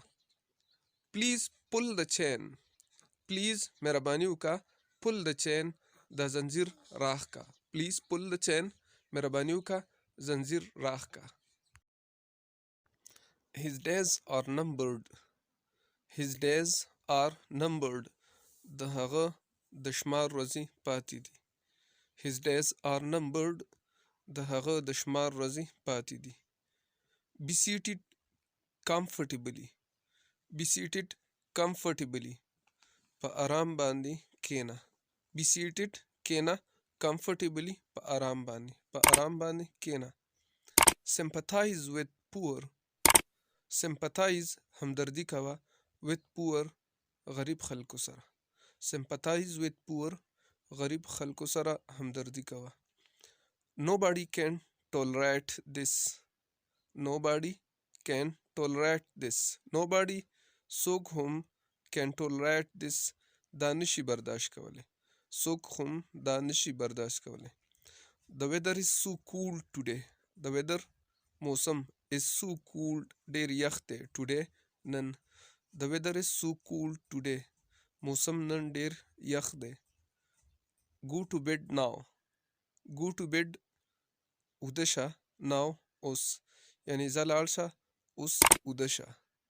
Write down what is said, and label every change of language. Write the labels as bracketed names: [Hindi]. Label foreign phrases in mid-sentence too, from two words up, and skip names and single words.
[English] please pull the chain. please [Pashto] مهرباني وکړه [English] pull the chain [Pashto] د زنجیر راخ کا. [English] please pull the chain [Pashto] مهرباني وکړه زنجیر راخ کا. [English] his days are numbered. his days are numbered [Pashto] د هغه د شمار ورځې پاتې دي. [English] his days are numbered [Pashto] د هغه د شمار ورځې پاتې دي. [English] be seated comfortably. be seated comfortably [Pashto] په آرام باندې کېنه. [English] be seated [Pashto] کېنه comfortably په آرام باندې، په آرام باندې کېنه. [English] sympathize with poor. sympathize [Pashto] همدردي کوه [English] with poor [Pashto] غریب خلکو سره. [English] sympathize with poor [Pashto] غریب خلکو سره همدردي کوه. [English] nobody can tolerate this. nobody can tolerate this. [Pashto] nobody څوک هم [English] can tolerate this [Pashto] دا نشي برداشت کولی. څوک هم دا نشي برداشت کولی. [English] the weather is so cool today. the weather موسم is so cool [Pashto] ډیر یخ دی [English] today نن. the weather is so cool today [Pashto] موسم نن ډیر یخ دی. [English] go to bed now. go to bed [Pashto] وده شه now اوس، یعنی ځه لاړ شه اوس وده شه.